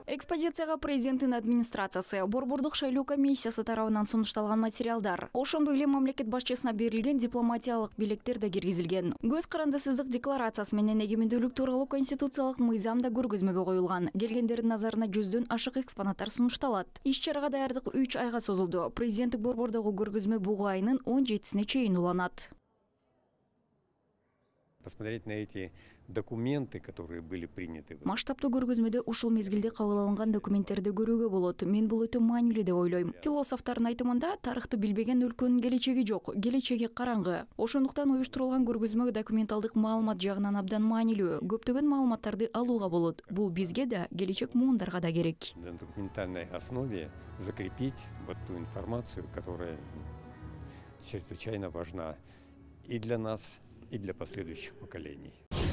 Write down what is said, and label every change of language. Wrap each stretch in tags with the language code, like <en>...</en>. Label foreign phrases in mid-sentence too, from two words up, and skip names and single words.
<ky>Экспозицияга президенттин администрациясы, Борбордук шайлоо комиссиясы тарабынан сунушталган материалдар, ошондой эле мамлекет башчысына берилген дипломатиялык белектер да киргизилген. Көз карандысыздык декларациясы менен эгемендүүлүк тууралуу конституциялык мыйзам да көргөзмөгө коюлган. Келгендердин назарына жүздөн ашык экспонаттар сунушталат. Иш-чарага даярдык 3 айга созулду. Президенттик борбордогу көргөзмө бугу айынын 17-сине чейин уланат.</ky> <ru>Посмотреть на эти документы, которые были приняты.</ru> <ky>Масштабтуу көргөзмөдө ушул мезгилде кабыл алынган документтерди көрүүгө болот. Мен бул өтө маанилүү деп ойлойм. Философтордун айтымында тарыхты билбеген өлкөнүн келечеги жок, келечеги караңгы. Ошондуктан уюштурулган көргөзмө документалдык маалымат жагынан абдан маанилүү. Көптөгөн маалыматтарды алууга болот. Бул бизге да, келечек муундарга да керек.</ky> <ru>На документальной основе закрепить вот ту информацию, которая чрезвычайно важна и для нас, и для последующих поколений.</ru>